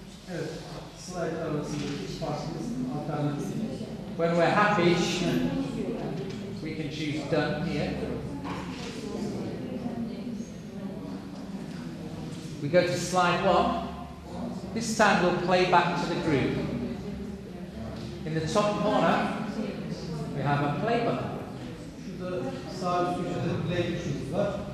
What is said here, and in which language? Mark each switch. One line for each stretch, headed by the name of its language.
Turkish: Evet, slide arasındaki farklı alternatif.
English: When we're happy, we can choose done here. We go to slide 1. This time we'll play back to the group. In the top corner, we have a play button.
Turkish: Şurada sağ üst köşede play tuşumuz var.